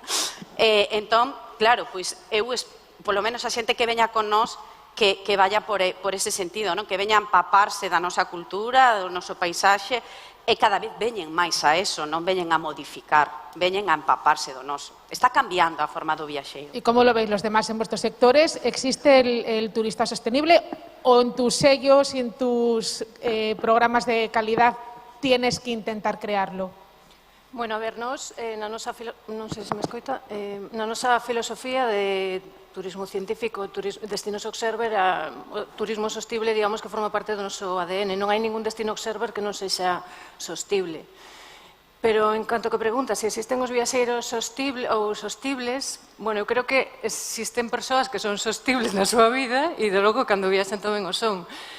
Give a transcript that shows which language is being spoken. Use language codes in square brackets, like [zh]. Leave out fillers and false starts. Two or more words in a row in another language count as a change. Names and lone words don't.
[gl] Entón, claro, pois eu, polo menos a xente que veña con nós, que vaya por ese sentido, non? Que veña a empaparse da nosa cultura, do noso paisaxe, e cada vez veñen máis a eso, non veñen a modificar, veñen a empaparse do noso. Está cambiando a forma do viaxeiro. [es] ¿Y cómo lo veis los demás en vuestros sectores? ¿Existe el turista sostenible o en tus sellos y en tus programas de calidad tienes que intentar crearlo? [gl] Bueno, a ver, non sei se me escoita, na nosa filosofía de turismo científico, destinos observer, o turismo sostible, digamos que forma parte do noso ADN. Non hai ningún destino observer que non sexa sostible. Pero, en canto que pregunta se existen os viaxeiros sostibles, bueno, eu creo que existen persoas que son sostibles na súa vida e, de logo, cando viaxan tamén o son.